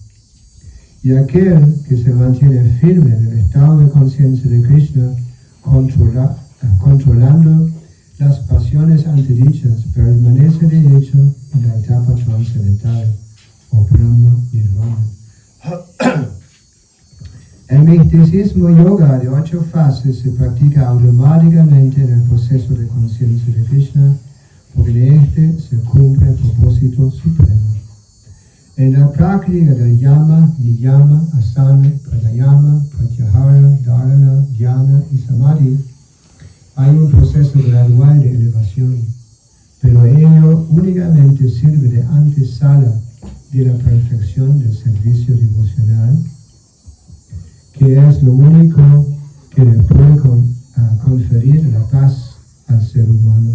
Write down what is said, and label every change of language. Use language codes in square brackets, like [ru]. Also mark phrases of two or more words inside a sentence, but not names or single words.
[es] Y aquel que se mantiene firme en el estado de conciencia de Krishna, controlando las pasiones antedichas, permanece de hecho en la etapa trascendental, o Brahma Nirvana. El misticismo yoga de 8 fases se practica automáticamente en el proceso de conciencia de Krishna, porque en este se cumple el propósito supremo. En la práctica del yama, niyama, asana, pranayama, pratyahara, dharana, dhyana y samadhi, hay un proceso gradual de elevación, pero ello únicamente sirve de antesala de la perfección del servicio devocional, que es lo único que le puede conferir la paz al ser humano.